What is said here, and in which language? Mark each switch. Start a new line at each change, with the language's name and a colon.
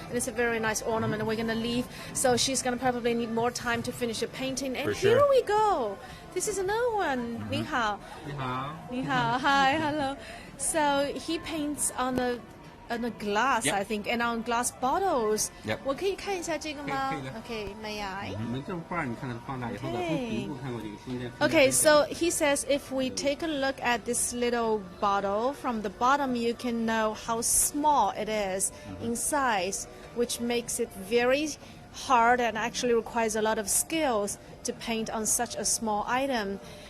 English: and it's a very nice ornament. And we're going to leave, so she's going to probably need more time to finish the painting. And For here sure. we go. This is another one.
Chinese: 你好.你好.
English: Hi, hello. So he paints on the glass, Yep. I think, and on glass bottles. Yep.
Chinese: 我可以看一下这个吗？可以的。
English: Okay, may I?
Chinese: 你们这画儿你看它放大以后的，从底部看过去，中间。
English: Okay, so he says if we take a look at this little bottle, from the bottom you can know how small it is in size, which makes it very hard and actually requires a lot of skills to paint on such a small item.